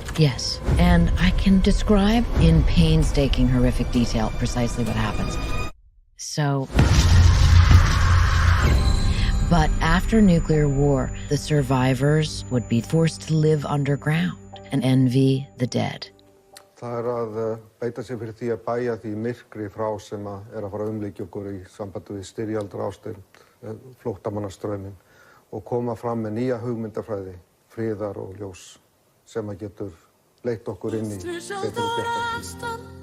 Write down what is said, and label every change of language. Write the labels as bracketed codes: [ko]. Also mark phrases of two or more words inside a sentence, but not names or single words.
[en] Yes, and I can describe in painstaking, horrific detail precisely what happens. But after nuclear war, the survivors would be forced to live underground and envy the dead. [is] Það að beita sig fyrir því að bæja því myrkri frá sem að fara umlíkja okkur í sambandi við styrjaldar ástand, flóttamannastrauminn, og koma fram með nýja hugmyndafræði, friðar og ljós, sem að getur leitt okkur inn í betri bjartar.